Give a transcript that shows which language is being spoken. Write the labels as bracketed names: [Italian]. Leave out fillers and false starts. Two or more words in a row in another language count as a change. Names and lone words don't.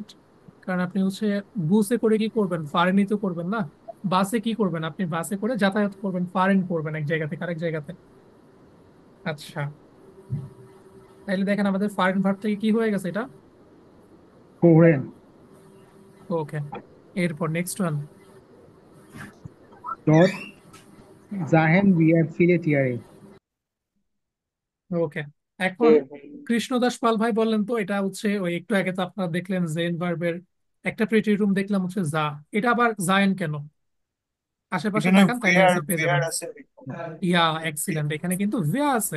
[Bangla] কারণ আপনি হচ্ছে বুসে করে কি করবেন, ফারেনই তো করবেন না। বাসে কি করবেন, আপনি বাসে করে যাতায়াত করবেন, ফারেন করবেন এক জায়গা থেকে আরেক জায়গাতে। আচ্ছা, তাহলে দেখেন আমাদের ফারেন ভার্ব থেকে কি হয়ে গেছে এটা। ফোরেন [English] ওকে, এরপর next one. [German] dort sahen wir viele Tiere. [Bangla] ওকে, এখন কৃষ্ণদাস পাল ভাই বললেন তো, এটা হচ্ছে ওই একটু আগে তো আপনারা দেখলেন জেন ভার্বের একটা প্রেটিটিউম দেখলাম হচ্ছে যা, এটা আবার জায়েন কেন? আশেপাশে এখানে তাকান তাইলে ভেয়ার অ্যান্সার পেয়ে ভেয়ার যাবেন। আছে। [English] yeah, excellent, [Bangla] এখানে কিন্তু ভিয়া আছে।